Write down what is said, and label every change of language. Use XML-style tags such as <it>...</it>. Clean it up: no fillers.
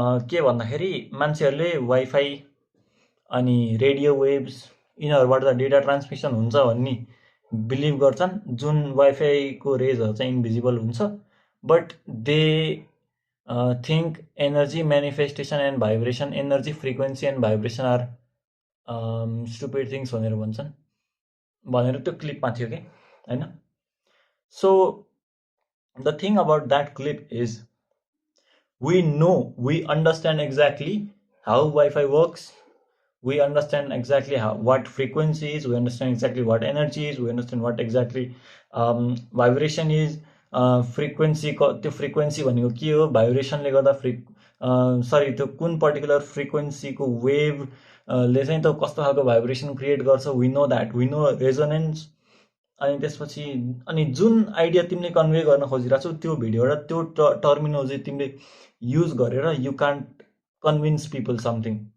<ne>के भन्दाखेरि मान्छेहरूले वाइफाई अनि रेडियो वेभ्स यिनीहरूबाट त डेटा ट्रान्समिसन हुन्छ भन्ने बिलिभ गर्छन्, जुन वाइफाईको रेजहरू चाहिँ इन्भिजिबल हुन्छ,</ne> <en>but they think energy manifestation and vibration, energy frequency and vibration are stupid things</en> <ne>भनेर त्यो क्लिपमा थियो कि होइन। So</ne> <en>The thing about that clip is we understand exactly how Wi-Fi works. We understand exactly what frequency is. We understand exactly what energy is. We understand what exactly vibration is.</en> <ne>Frequency त्यो frequency भनेको के हो, भाइब्रेसनले गर्दा sorry त्यो कुन particular फ्रिक्वेन्सीको wave ले चाहिँ त कस्तो खालको भाइब्रेसन क्रिएट गर्छ.</ne> <en>We know that, we know resonance.</en> <ne>अनि त्यसपछि अनि जुन आइडिया तिमीले कन्भे गर्न खोजिरहेको छौ त्यो भिडियोबाट त्यो टर्मिनोलोजी तिमीले युज गरेर</ne> <en>You can't convince people something.</en>